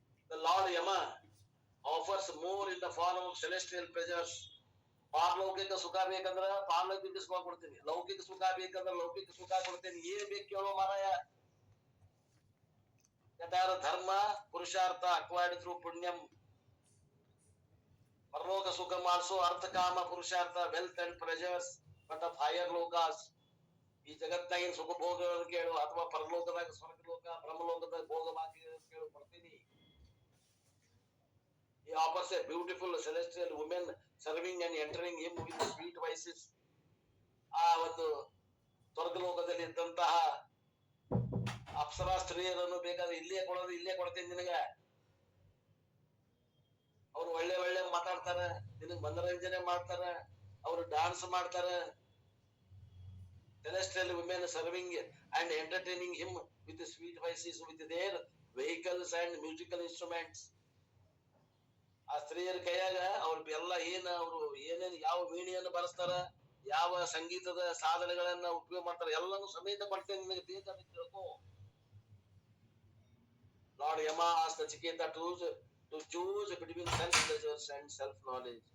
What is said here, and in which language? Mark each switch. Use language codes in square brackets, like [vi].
[en] The Lord Yama offers more in the form of celestial pleasures. [kn] ಪಾರಲೌಕಿಕ ಸುಖ ಬೇಕಂದ್ರ ಪಾರಲೌಕಿಕ ಸುಖ ಕೊಡ್ತೀನಿ, ಲೌಕಿಕ ಸುಖ ಬೇಕಂದ್ರ ಲೌಕಿಕ ಸುಖ ಕೊಡ್ತೇನೆ. ಏನ್ ಬೇಕು ಕೇಳೋ ಮಾರಾಯ. [sa] ಯಥಾರ ಧರ್ಮ ಪುರುಷಾರ್ಥ [en] acquired through [sa] ಪುಣ್ಯಂ. [kn] ಪರಲೋಕ ಸುಖ ಮಾಡಿಸೋ ಅರ್ಥ ಕಾಮ ಪುರುಷಾರ್ಥ [en] Wealth and pleasures but of higher ಲೋಕಾಸ್. [kn] ಈ ಜಗತ್ತಾಗಿನ ಸುಖ ಭೋಗಗಳನ್ನು ಕೇಳು, ಅಥವಾ ಪರಲೋಕದಾಗ ಸ್ವರ್ಗಲೋಕ ಬ್ರಹ್ಮಲೋಕದಾಗ ಭೋಗ ಭಾಗ್ಯ ಕೇಳು, ಕೊಡ್ತೀನಿ. [en] He offers a beautiful celestial woman serving and entering him with sweet voices. [kn] ಆ ಒಂದು ಸ್ವರ್ಗಲೋಕದಲ್ಲಿ ಇದ್ದಂತಹ ಅಪ್ಸರಾ ಸ್ತ್ರೀಯರನ್ನು ಬೇಕಾದ್ರೆ ಇಲ್ಲೇ ಕೊಡೋದು, ಇಲ್ಲೇ ಕೊಡ್ತೇನೆ ನಿನಗ. ಅವ್ರು ಒಳ್ಳೆ ಒಳ್ಳೆ ಮಾತಾಡ್ತಾರ, ನಿನಗ್ ಮನರಂಜನೆ ಮಾಡ್ತಾರ, ಅವ್ರು ಡಾನ್ಸ್ ಮಾಡ್ತಾರ. [en] Celestial women serving and entertaining him with sweet voices with their vehicles and musical instruments. [kn] ಆ ಸ್ತ್ರೀಯರ ಕೈಯಾಗ ಅವ್ರ ಎಲ್ಲ ಅವ್ರು ಏನೇನು ಯಾವ ವೀಣೆಯನ್ನು ಬರೆಸ್ತಾರ, ಯಾವ ಸಂಗೀತದ ಸಾಧನಗಳನ್ನ ಉಪಯೋಗ ಮಾಡ್ತಾರ, ಎಲ್ಲಾನು ಸಮೇತ ಕೊಡ್ತೇನೆ ನಿನಗೆ ಬೇಕಾದ ತಿಳ್ಕೊ. [en] Lord Yama ask Nachiketa to choose between sense pleasures and self knowledge.